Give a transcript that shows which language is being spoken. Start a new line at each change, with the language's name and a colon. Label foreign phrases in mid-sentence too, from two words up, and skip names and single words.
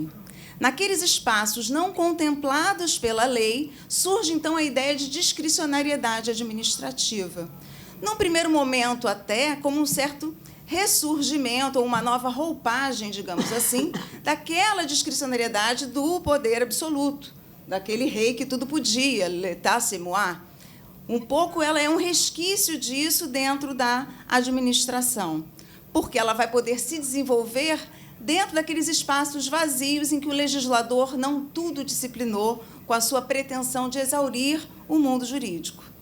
Portuguese: Naqueles espaços não contemplados pela lei, surge, então, a ideia de discricionariedade administrativa. Num primeiro momento, até, como um certo ressurgimento, ou uma nova roupagem, digamos assim, daquela discricionariedade do poder absoluto, daquele rei que tudo podia,
French: l'état c'est moi.
Portuguese: Um pouco ela é um resquício disso dentro da administração, porque ela vai poder se desenvolver dentro daqueles espaços vazios em que o legislador não tudo disciplinou com a sua pretensão de exaurir o mundo jurídico.